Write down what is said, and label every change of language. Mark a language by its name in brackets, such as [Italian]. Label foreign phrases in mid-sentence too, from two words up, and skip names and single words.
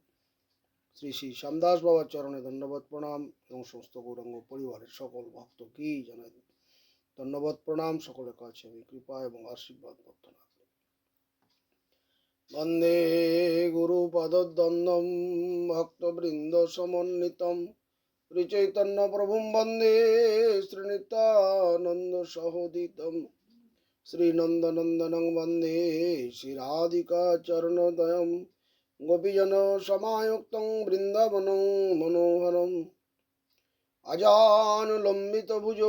[Bangla] শ্রী শ্রী শ্যামদাস বাবার চরণে ধন্যবাদ প্রণাম এবং সমস্ত গৌরাঙ্গ পরিবারের সকল ভক্ত কি জানাই ধন্যবাদ প্রণাম। সকলের কাছে আমি কৃপা এবং আশীর্বাদ প্রার্থনা করি। [Sanskrit] বন্দে গুরু পদদ্বন্দ্বম ভক্তবৃন্দ সমন্বিতম শ্রীচৈতন্য প্রভুম বন্দে শ্রীনিত্যানন্দ সহোদিতম শ্রীনন্দনন্দনং বন্দে শ্রীরাধিকা চরণোদয়ম গোপীজন সমায়ুক্তং বৃন্দাবনং মনোহরম আজানুলম্বিত ভুজৌ